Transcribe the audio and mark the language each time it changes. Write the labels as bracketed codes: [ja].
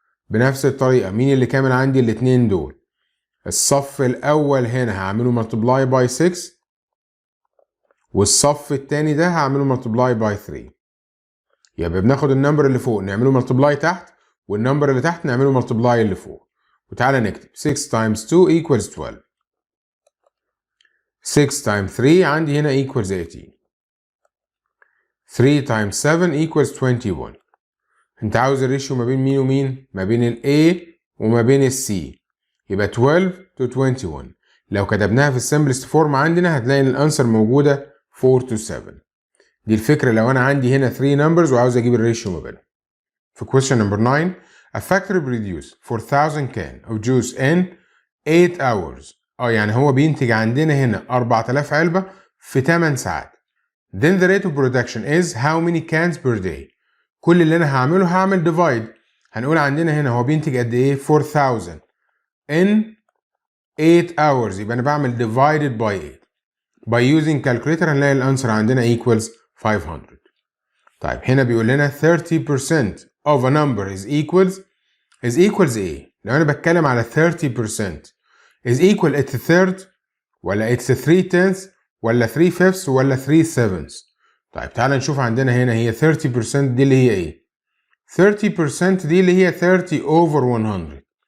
[ar] بنفس الطريقة مين اللي كامل عندي الاتنين دول؟ الصف الأول هنا هعمله multiply by 6 والصف التاني ده هعمله multiply by 3. يبقى بناخد النمبر اللي فوق نعمله multiply تحت والنمبر اللي تحت نعمله multiply اللي فوق. وتعالى نكتب 6 times 2 equals 12 6 times 3 عندي هنا equals 18 3 times 7 equals 21. انت عاوز الريشيو ما بين مين ومين؟ ما بين ال A وما بين ال C. يبقى 12 to 21. لو كتبناها في السمبلست فورم عندنا هتلاقي ان الانسر موجودة 4 to 7. دي الفكرة لو انا عندي هنا 3 numbers وعاوز اجيب الريشيو ما بينهم. في [en] question number 9 a factory produces 4000 can of juice in 8 hours. [ar] يعني هو بينتج عندنا هنا 4000 علبة في 8 ساعات. [en] Then the rate of production is how many cans per day. [ar] كل اللي انا هعمل divide. هنقول عندنا هنا هو بينتج قد ايه [en] 4000 in 8 hours [ar] يبقى انا بعمل divided by 8. [en] by using calculator [ar] هنلاقي الانسر عندنا equals 500. طيب هنا بيقول لنا 30% of a number is equals ايه؟ لو انا بتكلم على 30% [en] is equal it's a third [ar] ولا it's a 3/10 ولا 3/5 ولا 3/7. طيب تعالى نشوف عندنا هنا هي 30% دي اللي هي ايه؟ 30% دي اللي هي 30 over 100.